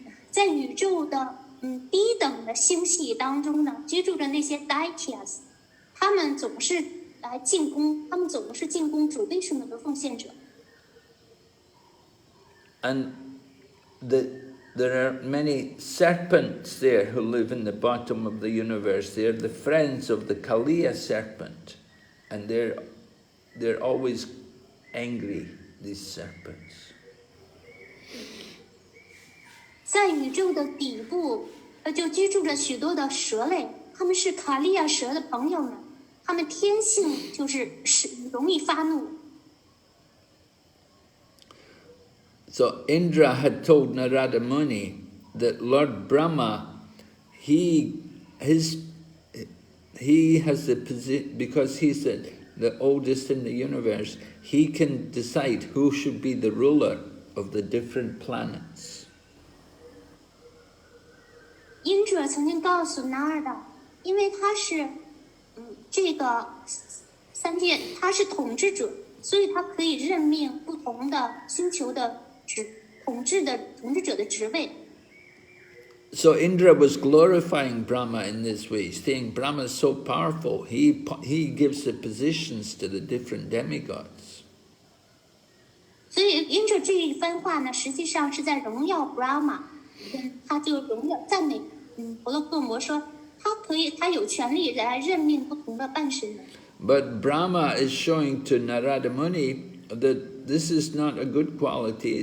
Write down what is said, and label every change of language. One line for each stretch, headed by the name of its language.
Chinese: 在宇宙的低等的星系当中呢，居住着那些 Daityas， 他们总是进攻主威什努的奉献者。
English: And there are many serpents there who live in the bottom of the universe. They're the friends of the Kaliya serpent. And they're always angry, these serpents.
Chinese: 在宇宙的底部，就居住着许多的蛇类，他们是卡利亚蛇的朋友们，他们天性就是容易发怒。
English: So Indra had told Narada Muni that Lord Brahma, he has the position, because he's the oldest in the universe, he can decide who should be the ruler of the different planets.
Chinese: 因者曾经告诉纳尔达，因为他是这个三界，他是统治者，所以他可以任命不同的星球的统治者的职位。
English: So Indra was glorifying Brahma in this way, saying Brahma is so powerful. He gives the positions to the different demigods.
Chinese: 所以因着这一番话呢，实际上是在荣耀 Brahma， 他就荣耀赞美婆罗克摩说，他有权利来任命不同的半神人。
English: But Brahma is showing to Narada Muni that this is not a good quality.